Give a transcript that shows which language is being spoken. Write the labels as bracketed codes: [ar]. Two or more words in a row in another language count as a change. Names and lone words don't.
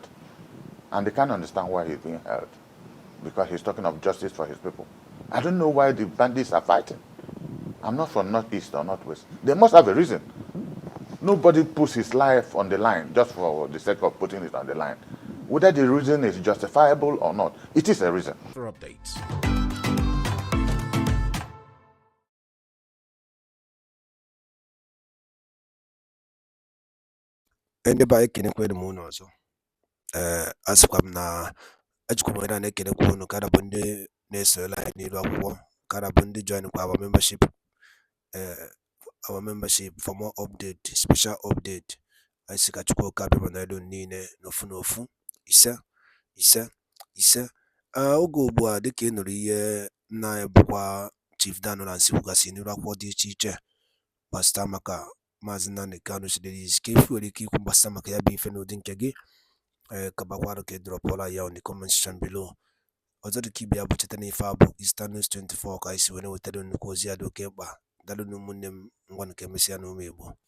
[en] And they can't understand why he's being held, because he's talking of justice for his people. I don't know why the bandits are fighting. I'm not from Northeast or Northwest. They must have a reason. Nobody puts his life on the line just for the sake of putting it on the line. Whether the reason is justifiable or not, it is a reason. For updates. [ig] Ndị be anyị kenekwere m unu ọzọ. Asịkwa m na ejikwa m ohere a na-ekenekwa unu kada bụ ndị na-esoyela anyị n'ilu akwụkwọ, kada bụ ndị join kwa [en] our membership for more update, special update. [ig] Anyị sị ka Chukwu oke abịa na elu niile n'ofu ise. Oge ugbu a dịka ị nụrụ ihe nna anyị bụkwa Chief Dan Nancy kwugasị n'ilu akwụkwọ dị iche iche gbasịta maka Maazị Nnamdi Kanu sidere isi ka efu nwere ike ikwu gbasịta maka ya bụ ife n'ụdị nke gị kabakwarụ ka ịdrọpụọla ya [en] on the comment section below. [ig] Ọzọ dịka ibe ya bụ cheta na ife a bụ Eastern News 24 ka anyị si were wetara nnukwu ozi ya dị oke mkpa. Daalụ ụmụnne m, ngwa nke emesịa na ụmụ Igbo.